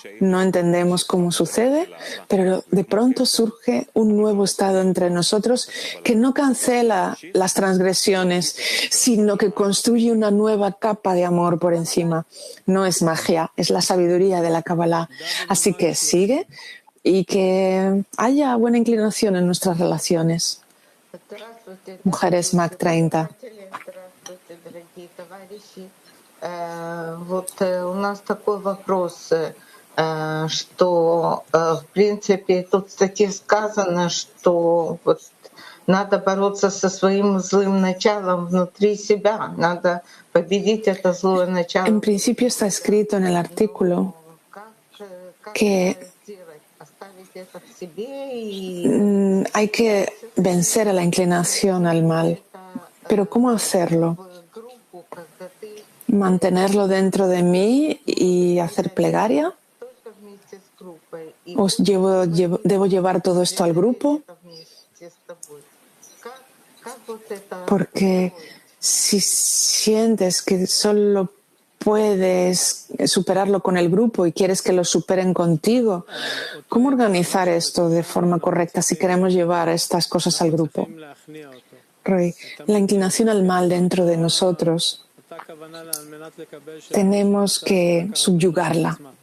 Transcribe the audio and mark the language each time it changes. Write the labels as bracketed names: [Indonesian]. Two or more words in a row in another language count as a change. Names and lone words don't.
[Spanish] No entendemos cómo sucede, pero de pronto surge un nuevo estado entre nosotros que no cancela las transgresiones, sino que construye una nueva capa de amor por encima. No es magia, es la sabiduría de la Kabbalah. Así que sigue y que haya buena inclinación en nuestras relaciones. Mujeres MAC 30. [Russian] Вот у нас такой вопрос, что в принципе тут в статье сказано, что вот Надо бороться со своим злым началом внутри себя. Надо победить это злое начало. [Spanish] En principio está escrito en el artículo [Russian] Как [Spanish] que [Russian] это сделать? Оставить это в себе и [Spanish] hay que vencer a la inclinación al mal. Pero ¿cómo hacerlo? [Russian] в группу, когда ты [Spanish] ¿Mantenerlo dentro de mí y hacer plegaria? [Russian] только вместе с группой и [Spanish] ¿Debo llevar todo esto al grupo? [Russian] это вместе с тобой. Как вот это [Spanish] Porque si sientes que solo puedes superarlo con el grupo y quieres que lo superen contigo, ¿cómo organizar esto de forma correcta si queremos llevar estas cosas al grupo? Roy, la inclinación al mal dentro de nosotros, tenemos que subyugarla.